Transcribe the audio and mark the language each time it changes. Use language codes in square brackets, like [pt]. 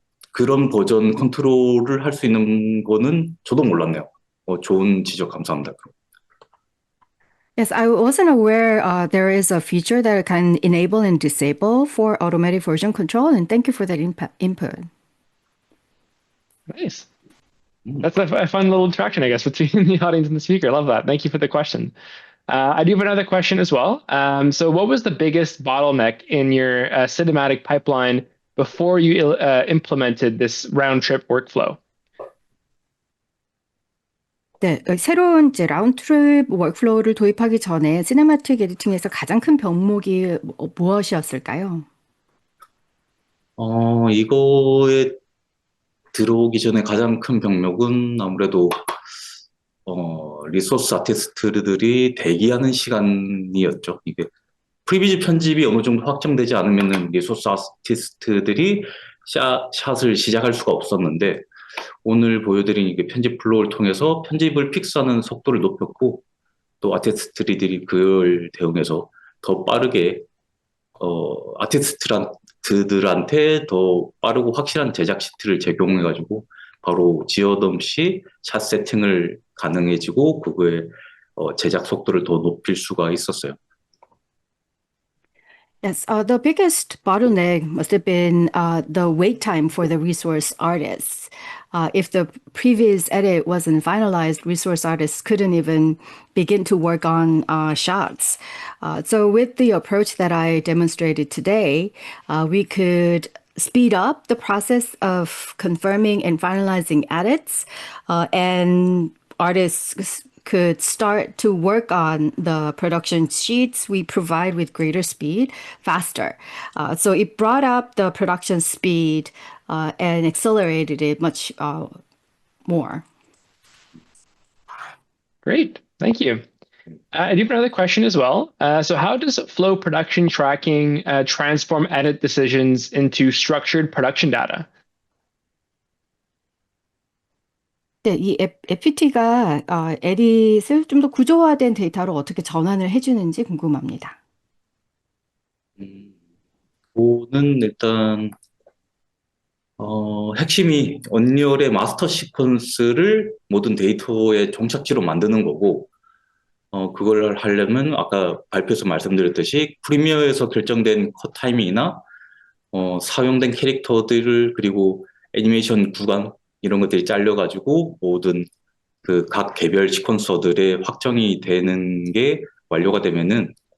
[ko] 그런 버전 컨트롤을 할 수 있는 거는 저도 몰랐네요. 좋은 지적 감사합니다. [en] Yes, I wasn't aware there is a feature that can enable and disable for automatic version control, and thank you for that input. Nice. That's a fun little interaction, I guess, between the audience and the speaker. I love that. Thank you for the question. I do have another question as well. So what was the biggest bottleneck in your cinematic pipeline before you implemented this round-trip workflow? [ko] 네, 새로운 이제 라운드트립 워크플로우를 도입하기 전에 시네마틱 에디팅에서 가장 큰 병목이 무엇이었을까요? 이거에 들어오기 전에 가장 큰 병목은 아무래도 리소스 아티스트들이 대기하는 시간이었죠. 이게 프리뷰 편집이 어느 정도 확정되지 않으면은 리소스 아티스트들이 샷을 시작할 수가 없었는데 오늘 보여드린 이게 편집 플로우를 통해서 편집을 픽스하는 속도를 높였고 또 아티스트들이 그걸 대응해서 더 빠르게 아티스트들한테 더 빠르고 확실한 제작 시트를 제공해가지고 바로 지어도 없이 샷 세팅을 가능해지고 그거의 제작 속도를 더 높일 수가 있었어요. [en] Yes, the biggest bottleneck must have been the wait time for the resource artists. If the previous edit wasn't finalized, resource artists couldn't even begin to work on shots. So with the approach that I demonstrated today, we could speed up the process of confirming and finalizing edits, and artists could start to work on the production sheets we provide with greater speed faster. So it brought up the production speed and accelerated it much more. Great, thank you. I do have another question as well. So how does flow production tracking transform edit decisions into structured production data? [ko] 네, 이 FPT가 에딧을 좀 더 구조화된 데이터로 어떻게 전환을 해주는지 궁금합니다. 그거는 일단 핵심이 언리얼의 마스터 시퀀스를 모든 데이터의 종착지로 만드는 거고 그걸 하려면 아까 발표에서 말씀드렸듯이 프리미어에서 결정된 컷 타이밍이나 사용된 캐릭터들을 그리고 애니메이션 구간 이런 것들이 잘려가지고 모든 그 각 개별 시퀀서들의 확정이 되는 게 완료가 되면은